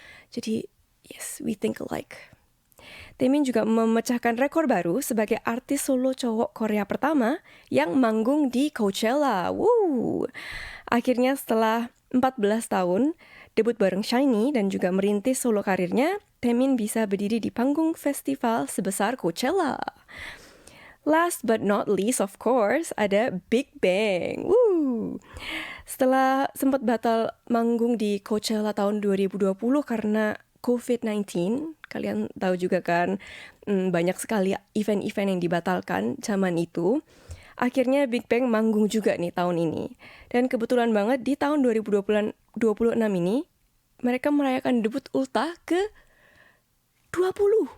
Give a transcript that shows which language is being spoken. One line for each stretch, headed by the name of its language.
Indonesian: Jadi
English: yes, we think alike.
Indonesian: Taemin juga memecahkan rekor baru sebagai artis solo cowok Korea pertama yang manggung di Coachella. Akhirnya setelah 14 tahun, debut bareng SHINee dan juga merintis solo karirnya, Taemin bisa berdiri di panggung festival sebesar Coachella.
English: Last but not least, of course,
Indonesian: ada Big Bang. Setelah sempat batal manggung di Coachella tahun 2020 karena COVID-19, kalian tahu juga kan, banyak sekali event-event yang dibatalkan zaman itu. Akhirnya Big Bang manggung juga nih tahun ini. Dan kebetulan banget di tahun 2026 ini, mereka merayakan debut ulta ke 20.